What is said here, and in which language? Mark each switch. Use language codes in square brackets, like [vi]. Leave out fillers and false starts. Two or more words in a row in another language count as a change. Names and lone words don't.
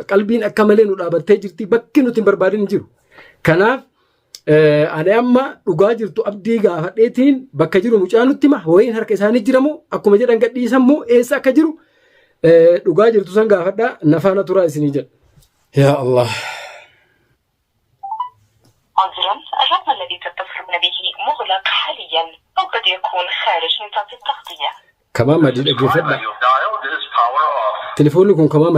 [om] Qalbiin akka malee nu dhaabattee jirti bakki nuti hin barbaadin hin jiru. Kanaaf ani amma dhugaa jirtu Abdii gaafadheetiin bakka jiru mucaa nutti hima wayiin harka isaanii jiramoo akkuma jedhan gadhiisan moo eessa akka jiru dhugaa jirtu san gaafadhaa nafaana turaa isinii jedha. [ar] يا الله. عذرا الرقم الذي تتصلون به مغلق حاليا أو قد يكون خارج نطاق التغطية. كمان ما دي أجيفنا تليفوني كون كمان ما